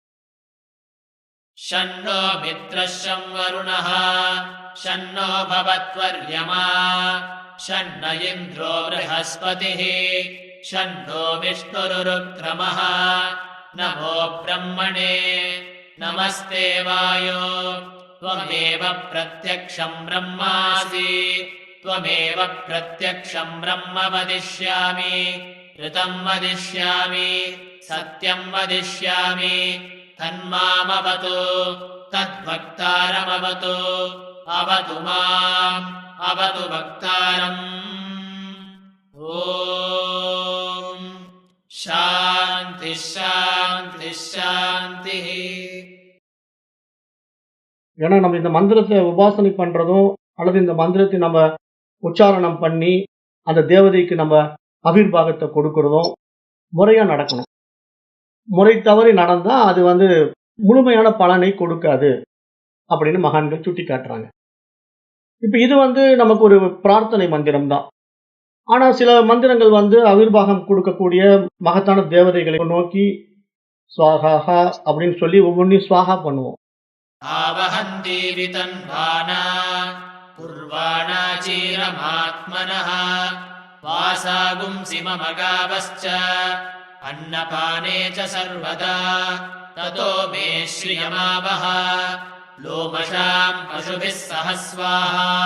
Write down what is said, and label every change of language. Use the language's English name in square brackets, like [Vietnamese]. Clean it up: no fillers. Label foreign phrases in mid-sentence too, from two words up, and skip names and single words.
[Sanskrit] शन्नो मित्रशं वरुणः शन्नो भवत्वर्यमा शन्न इन्द्रो बृहस्पतिः शन्नो विष्णुरुरुक्रमः नमो ब्रह्मणे नमस्ते वायो त्वमेव प्रत्यक्षं ब्रह्मासि त्वमेव प्रत्यक्षं ब्रह्म वदिष्यामि ऋतं वदिष्यामि सत्यं वदिष्यामि तन्मामवतु तद्वक्तारमवतु अवतु माम् अवतु वक्तारम् ॐ शान्ति शान्ति शान्तिः. [Tamil] ஏன்னா நம்ம இந்த மந்திரத்தை உபாசனை பண்றதும் அல்லது இந்த முத்திரத்தை நம்ம உச்சாரணம் பண்ணி அந்த தேவதைக்கு நம்ம அபிர்வாகத்தை கொடுக்கறதும் முறையா நடக்கணும். முறை தவறி நடந்தா அது வந்து முழுமையான பலனை கொடுக்காது அப்படின்னு மகான்கள் சுட்டி காட்டுறாங்க. இப்ப இது வந்து நமக்கு ஒரு பிரார்த்தனை மந்திரம் தான். ஆனா சில மந்திரங்கள் வந்து அவிர்வாகம் கொடுக்கக்கூடிய மகத்தான தேவதைகளை நோக்கி ஸ்வாஹாஹா அப்படின்னு சொல்லி ஒவ்வொன்றையும் ஸ்வாஹா பண்ணுவோம். [Sanskrit] आवहन्ति वितन्वाना कुर्वाणा चीरमात्मनः वासागुंसि मम गावश्च अन्नपाने च सर्वदा ततो मे श्रियमावह लोमशाम् पशुभिः सह स्वाहा